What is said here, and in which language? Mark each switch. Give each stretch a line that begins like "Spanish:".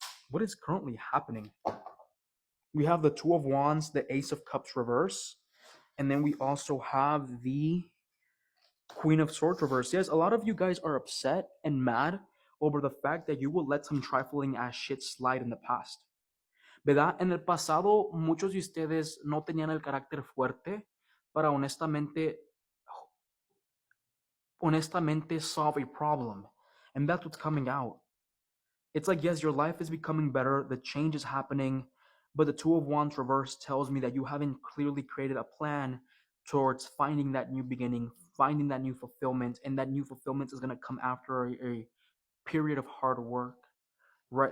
English: What is currently happening? We have the Two of Wands, the Ace of Cups reverse, and then we also have the Queen of Swords reverse. Yes, a lot of you guys are upset and mad over the fact that you will let some trifling ass shit slide in the past.
Spanish: ¿Verdad? En el pasado, muchos de ustedes no tenían el carácter fuerte para honestamente
English: solve a problem. And that's what's coming out. It's like, yes, your life is becoming better, the change is happening, but the Two of Wands reverse tells me that you haven't clearly created a plan towards finding that new beginning, finding that new fulfillment, and that new fulfillment is going to come after a period of hard work, right?